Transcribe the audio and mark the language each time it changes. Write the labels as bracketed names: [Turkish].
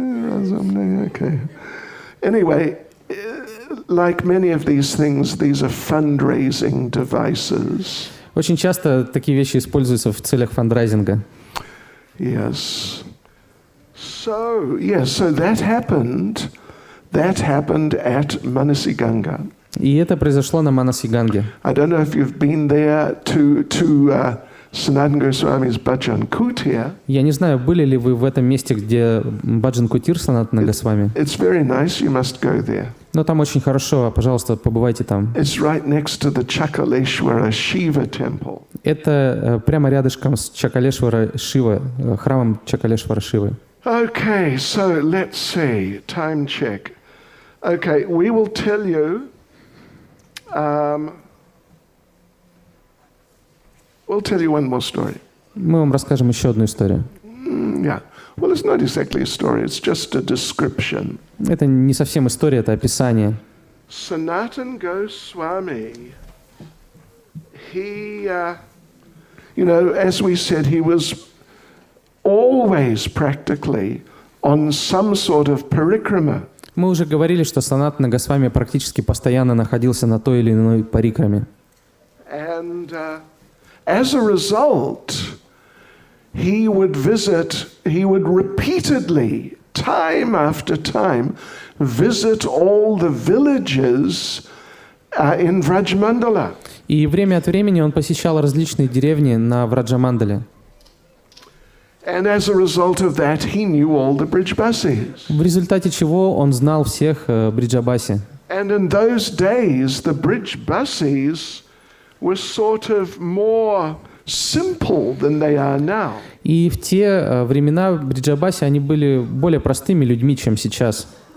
[Russian] Разумные, [English] okay. Anyway, like many of these things, these are fundraising devices. [Russian] Очень часто такие вещи используются в целях фандрайзинга. [English] Yes. So that happened at Manasiganga. [Russian] И это произошло на Манасиганге. [English] I don't know if you've been there to Sanatana Goswami's Bhajan Kutir. [Russian] Я не знаю, были ли вы в этом месте, где Баджан Кутир Санатана Госвами. [English] It's very nice. You must go there. [Russian] Но там очень хорошо, пожалуйста, побывайте там. [English] It's right next to the Chakaleshwara Shiva temple. [Russian] Это прямо рядышком с Чакалешвара Шива, храмом Чакалешвара Шивы. [English] Okay, so let's see. Time check. Okay, we will tell you. We'll tell you one more story. [Russian] Мы вам расскажем еще одну историю. [English] Yeah. Well, it's not exactly a story. It's just a description. [Russian] Это не совсем история, это описание. [English] Sanatana Goswami, he, as we said, he was always practically on some sort of parikrama. [Russian] Мы уже говорили, что Санатана Госвами практически постоянно находился на той или иной парикраме. [English] And as a result, he would repeatedly, time after time, visit all the villages in Vrajamandala. [Russian] И время от времени он посещал различные деревни на Враджамандале. [English] And as a result of that, he knew all the Brijbasis. [Russian] В результате чего он знал всех Бриджабаси. [English] And in those days, the Brijbasis were sort of more simple than they are now. [Russian] И в те времена Бриджабаси, они были более простыми людьми, чем сейчас.